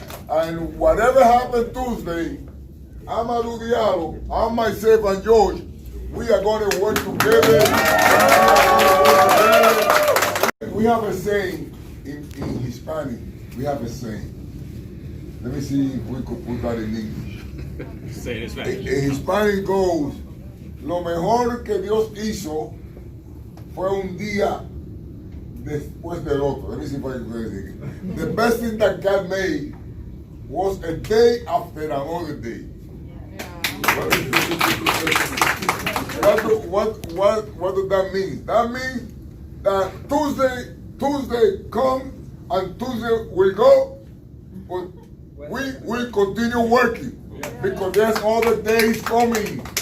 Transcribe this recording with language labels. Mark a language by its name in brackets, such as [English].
[English] And whatever happened Tuesday, Amadou Diallo, and myself and George, we are going to work together. We have a saying in Hispanic. We have a saying. Let me see if we could put that in English. Say it in Spanish. In Hispanic goes, [Spanish] lo mejor que Dios hizo fue un día después del otro. [English] Let me see if I can say it. The best thing that God made was a day after another day. What does that mean? That means that Tuesday come and Tuesday will go, but we will continue working because there's other days coming.